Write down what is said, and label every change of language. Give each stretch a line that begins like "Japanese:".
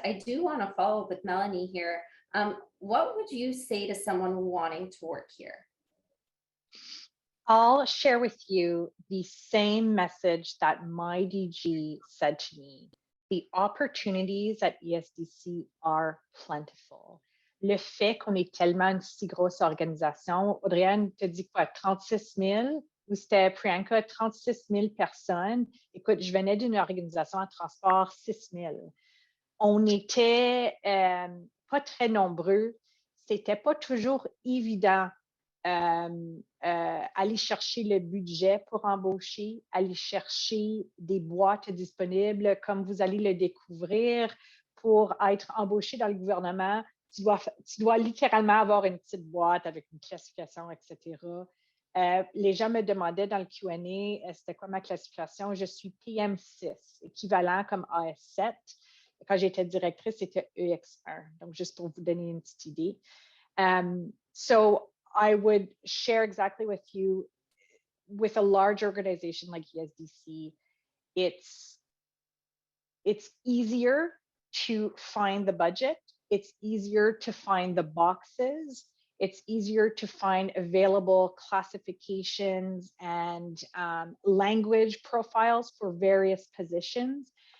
English: I do want to follow up with Melanie here. What would you say to someone wanting to work here? I'll share with you the same message that my DG said to me. The opportunities at ESDC are plentiful.
French: Le fait qu'on est tellement une si grosse organisation, Audrey-Anne te dit quoi, 36 000? Ou c'était Priyanka, 36 000 personnes. Écoute, je venais d'une organisation à transport 6 000. On était pas très nombreux. C'était pas toujours évident aller chercher le budget pour embaucher, aller chercher des boîtes disponibles, comme vous allez le découvrir. Pour être embauché dans le gouvernement, tu dois littéralement avoir une petite boîte avec une classification, etc. Les gens me demandaient dans le Q&A, c'était quoi ma classification? Je suis PM6, équivalent comme AS7. Quand j'étais directrice, c'était EX1. Donc, juste pour vous donner une petite idée.
English: So I would share exactly with you, with a large organization like ESDC, it's easier to find the budget. It's easier to find the boxes. It's easier to find available classifications and language profiles for various positions.